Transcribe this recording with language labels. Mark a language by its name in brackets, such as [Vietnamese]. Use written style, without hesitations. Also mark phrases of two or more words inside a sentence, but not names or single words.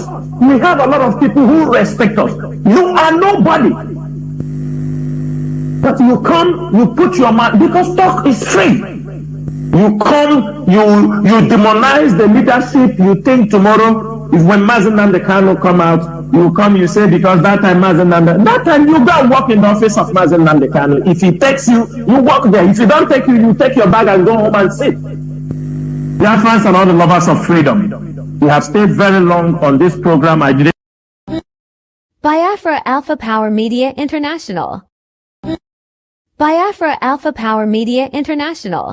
[English] We have a lot of people who respect us. You are nobody. But you come, you put your mouth, because talk is free. You come, you demonize the leadership. You think tomorrow, if when Mazi Nnamdi Kanu come out, you come, you say, because that time Mazi Nnamdi, that time you go and walk in the office of Mazi Nnamdi Kanu. If he takes you, you walk there. If he don't take you, you take your bag and go home and sit. Biafrans and all the lovers of freedom, we have stayed very long on this program. I didn't. Biafra Alpha Power Media International. Biafra Alpha Power Media International.